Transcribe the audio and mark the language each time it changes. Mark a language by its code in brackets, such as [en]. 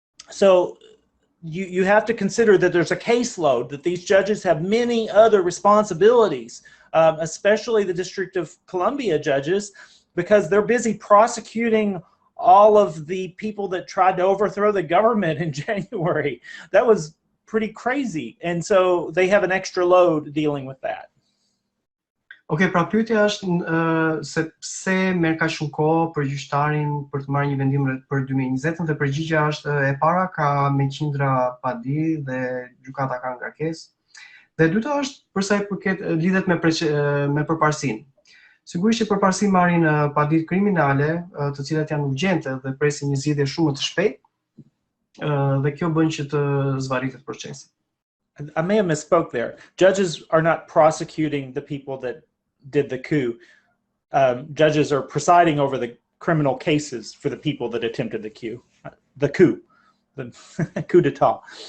[en] So you have to consider that there's a caseload, that these judges have many other responsibilities, especially the District of Columbia judges, because they're busy prosecuting all of the people that tried to overthrow the government in January. That was pretty crazy. And so they have an extra load dealing with that. [sq] Ok, pra pyetja është se pse merr kaq shumë kohë për gjyqtarin për të marrë një vendim për 2020 dhe përgjigjja është e para ka me qindra padi dhe gjykata ka ngarkesë. Dhe e dyta është për sa i përket lidhet me përparësinë. Sigurisht që përparësi marrin paditë kriminale, të cilat janë urgjente dhe presin një zgjidhje shumë të shpejtë, dhe kjo bën që të zvarritet procesi. [en] I may have misspoke there. Judges are not prosecuting the people that did the coup. Judges are presiding over the criminal cases for the people that attempted the coup, the coup d'etat.